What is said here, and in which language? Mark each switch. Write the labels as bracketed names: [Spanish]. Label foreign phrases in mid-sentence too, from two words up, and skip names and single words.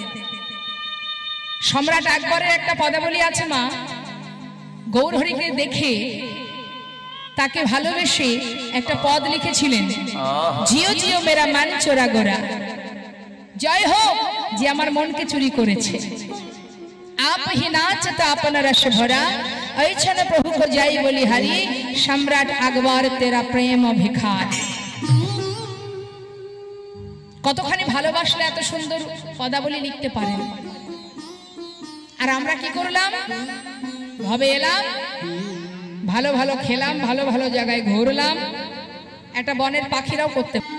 [Bangla] সম্রাট আকবরের একটা পদাবলী আছে মা, গৌরহরিকে দেখে তাকে ভালোবেসে একটা পদ লিখেছিলেন, [Hindi] जिओ जिओ मेरा मन चोरा गोरा, [Bangla] জয় হোক যে আমার মনকে চুরি করেছে। [Hindi] आप ही नाचत आपन रस भरा, ऐछन प्रभु को जाई बोली हरि, सम्राट আকবর तेरा प्रेम भिखार। [Bangla] কতখানি ভালোবাসলে এত সুন্দর পদাবলী লিখতে পারেন। আর আমরা কি করলাম, ভবে এলাম, ভালো ভালো খেলাম, ভালো ভালো জায়গায় ঘুরলাম, একটা বনের পাখিরাও করতে।